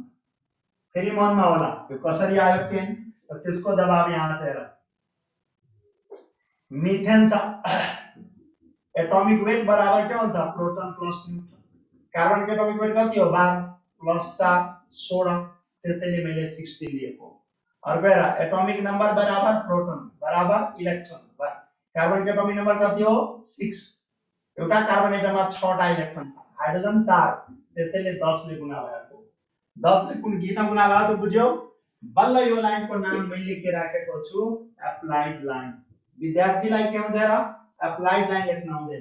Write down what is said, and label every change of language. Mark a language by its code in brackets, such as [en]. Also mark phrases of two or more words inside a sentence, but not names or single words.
[ne] फेरि मनमा होला यो कसरी आयो 10, त त्यसको जवाब यहाँ छ हेर। मिथेन छ [en] atomic weight [ne] बराबर के हुन्छ [en] proton plus neutron. [ne] कार्बन के [en] atomic weight [ne] कति हो 12 प्लस 4 16, त्यसैले मैले 16 लिएको। अर्को हेर [en] atomic number [ne] बराबर प्रोटोन बराबर इलेक्ट्रोन, कार्बन के [en] atomic number [ne] कति हो 6, एउटा कार्बन एटममा 6 टा इलेक्ट्रोन छ, हाइड्रोजन 4, त्यसैले 10 ले गुणा भएको। 10 ले कुन किन गुणा भयो त बुझ्यौ। बल्ल यो लाइनको नाम मैले के राखेको छु [en] applied line. [ne] विद्यार्थीलाई के हुन्छ र [en] applied line [ne] लेख्न आउँदैन।